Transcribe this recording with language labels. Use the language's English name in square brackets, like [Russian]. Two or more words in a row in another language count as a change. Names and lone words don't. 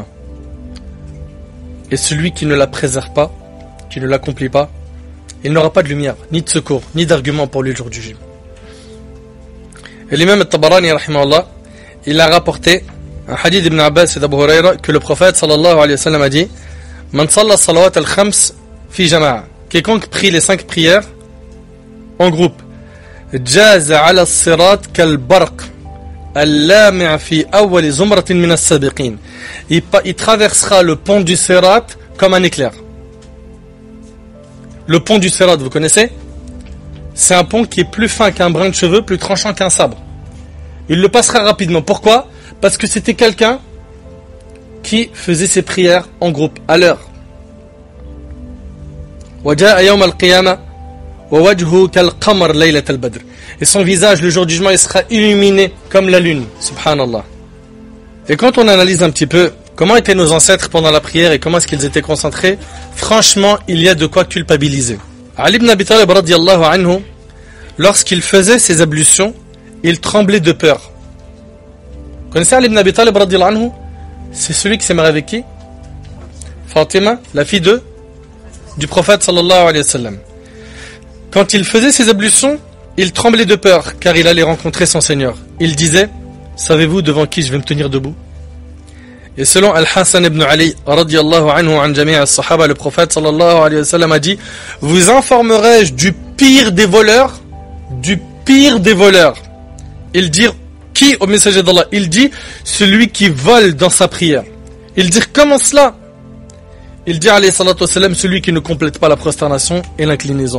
[French] Et celui qui ne la préserve pas, qui ne l'accomplit pas, il n'aura pas de lumière, ni de secours, ni d'argument pour lui le jour du jugement. Et l'imam al-Tabarani, rahimahullah, il a rapporté un hadith d'Ibn Abbas et d'Abu Hurayra que le prophète [Arabic] صلى الله عليه وسلم [French] a dit: [Arabic] من صلى الصلوات الخمس في جماعة. [French] Quiconque prie les 5 prières en groupe. [Arabic] جاز على الصراط كالبرق اللامع في أول زمرة من السابقين. [French] Il traversera le pont du Sirat comme un éclair. Le pont du Sirat, vous connaissez? C'est un pont qui est plus fin qu'un brin de cheveux, plus tranchant qu'un sabre. Il le passera rapidement. Pourquoi? Parce que c'était quelqu'un qui faisait ses prières en groupe, à l'heure. Et son visage, le jour du jugement, il sera illuminé comme la lune. Subhanallah. Et quand on analyse un petit peu comment étaient nos ancêtres pendant la prière et comment est-ce qu'ils étaient concentrés, franchement, il y a de quoi culpabiliser. Ali ibn Abi Talib [Arabic] رضي الله عنه, [French] lorsqu'il faisait ses ablutions, il tremblait de peur. Vous connaissez Ali ibn Abi Talib [Arabic] رضي الله عنه? [French] C'est celui qui s'est marié avec qui? Fatima, la fille du prophète [Arabic] صلى الله عليه وسلم. [French] Quand il faisait ses ablutions, il tremblait de peur car il allait rencontrer son Seigneur. Il disait: savez-vous devant qui je vais me tenir debout? Et selon Al-Hassan ibn Ali [Arabic] رضي الله عنه عن جميع الصحابة, [French] le prophète [Arabic] صلى الله عليه وسلم [French] a dit: vous informerai-je du pire des voleurs? Du pire des voleurs. Il dit qui au messager d'Allah? Il dit celui qui vole dans sa prière. Il dit comment cela? Il dit [Arabic] عليه الصلاة والسلام [French] celui qui ne complète pas la prosternation et l'inclinaison.